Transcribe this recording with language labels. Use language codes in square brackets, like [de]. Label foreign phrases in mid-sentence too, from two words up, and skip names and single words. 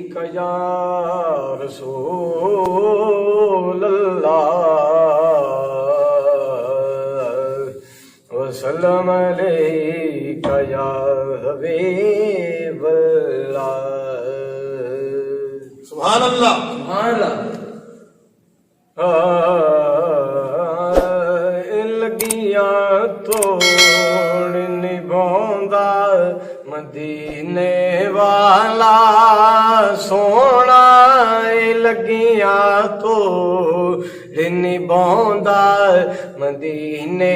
[ar] يا رسول الله وسلّم عليك يا حبيب الله. سبحان الله سبحان الله. [pa] لگیاں توڑ نبھاندا مدینے والا سوہنا، لگیاں توڑ نبھاندا مدینے